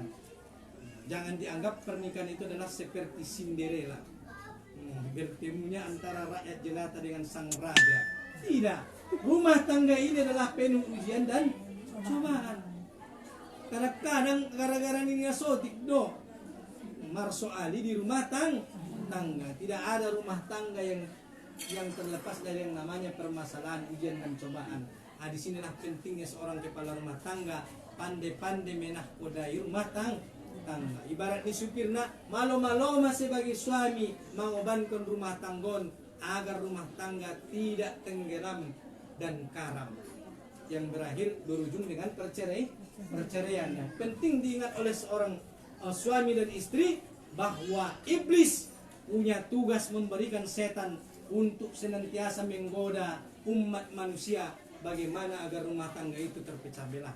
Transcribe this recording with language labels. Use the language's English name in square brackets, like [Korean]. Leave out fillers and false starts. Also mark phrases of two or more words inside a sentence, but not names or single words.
[Indonesian] Jangan dianggap pernikahan itu adalah seperti Cinderella, bertemunya antara rakyat jelata dengan sang raja. Tidak, rumah tangga ini adalah penuh ujian dan cobaan. Kadang-kadang gara-gara ini [Batak Toba] sotik do Marso Ali [Indonesian] di rumah tangga. Tidak ada rumah tangga yang terlepas dari yang namanya permasalahan, ujian dan cobaan. Di sinilah pentingnya seorang kepala rumah tangga pandai-pandai menahkodai rumah tangga. [Batak Toba] Ibarat ni supir nak malo-malo [Indonesian] sebagai suami mengobankan rumah tanggon agar rumah tangga tidak tenggelam dan karam yang berakhir berujung dengan perceraian. Penting diingat oleh seorang suami dan istri bahwa iblis punya tugas memberikan setan untuk senantiasa menggoda umat manusia bagaimana agar rumah tangga itu terpecah belah.